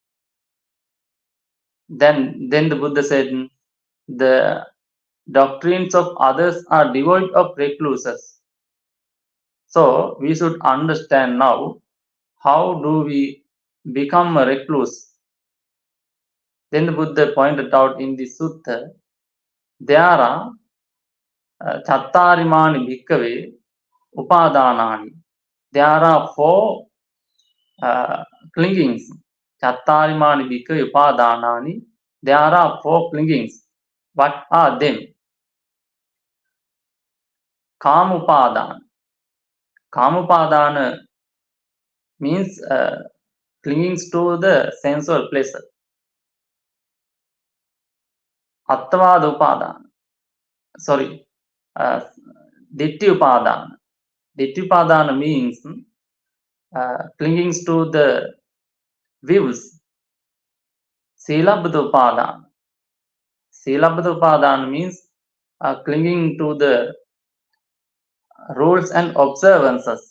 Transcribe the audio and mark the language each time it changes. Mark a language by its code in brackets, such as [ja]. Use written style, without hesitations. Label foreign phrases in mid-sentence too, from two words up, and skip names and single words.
[en] Then the Buddha said, the doctrines of others are devoid of recluses. So we should understand now, how do we become a recluse? Then the Buddha pointed out in the sutta, there are [pi] chattarimani bhikkave upadanani. [en] There are 4 clingings. [pi] Chattarimani bhikkave upadanani. [en] There are 4 clingings. What are them? Kamupadana. Kamupadana means clingings to the sensual pleasure. [pi] Attavada upadana. [en] Sorry, [pi] Ditti upadana. Ditti upadana [en] means clingings to the views. [pi] Silabdha upadana. Silabdha upadana [en] means clinging to the rules and observances.